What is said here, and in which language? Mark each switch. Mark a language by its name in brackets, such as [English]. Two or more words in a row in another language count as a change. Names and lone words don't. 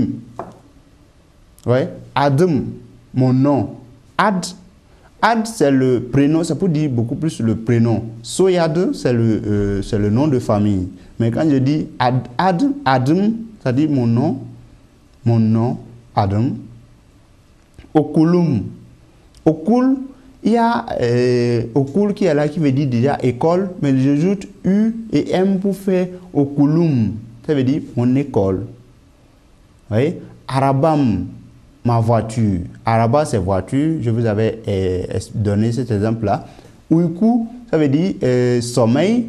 [French] Vous voyez? Adam, mon nom. Ad, c'est le prénom, ça peut dire beaucoup plus le prénom. Soyad, c'est le nom de famille. Mais quand je dis Adam, ça dit mon nom, Adam. Okulum. Okul, il y a Okul qui est là qui veut dire déjà école, mais j'ajoute U et M pour faire Okulum. Ça veut dire mon école. Vous voyez? Arabam, ma voiture. Araba, c'est voiture. Je vous avais donné cet exemple-là. Uiku, ça veut dire sommeil.